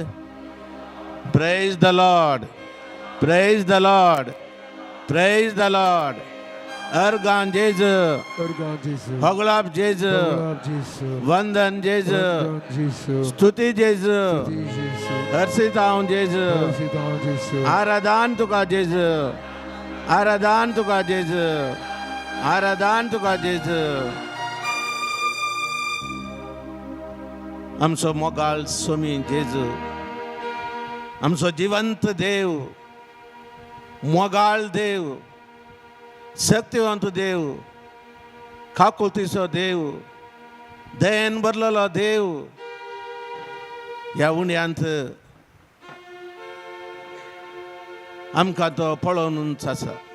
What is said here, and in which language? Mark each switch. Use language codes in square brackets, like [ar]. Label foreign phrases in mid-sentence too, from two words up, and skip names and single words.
[en] Praise the Lord. Praise the Lord. Praise the Lord. [kok] Argan Jesu. Hogolab Jesu. Vandan Jesu. Stuti Jesu. Harsitaun Jesu. Aradan tuka Jesu. Aradan tuka Jesu. Aradan tuka Jesu. आमचो मोगाळ स्वामी जेजू आमचो जिवंत देव मोगाळ देव शक्तिवंत देव काकुळतीचो देव दयेन भरलेलो देव ह्या उण्यांत आमकां तो पळोवनूच आसा